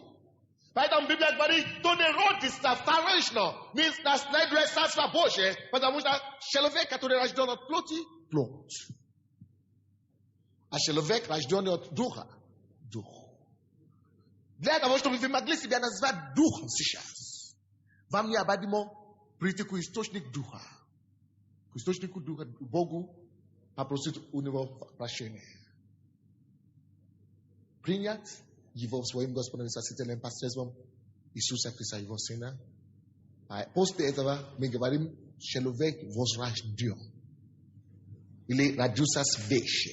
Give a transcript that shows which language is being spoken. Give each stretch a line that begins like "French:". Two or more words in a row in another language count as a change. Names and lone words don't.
Russian: Поэтому Библия говорит, кто не родится вторично, не наследует Царство Божие, потому что человек, который рожден от плоти, плоть. А человек, рожденный от духа, дух. Для того, чтобы вы могли себя назвать духом сейчас, вам необходимо прийти к источнику духа. К источнику духа, Богу, а простить у него прощение. Принять его своим Господом и Спасителем посредством Иисуса Христа, его Сына. А после этого мы говорим, человек возрожден. Или родился свыше.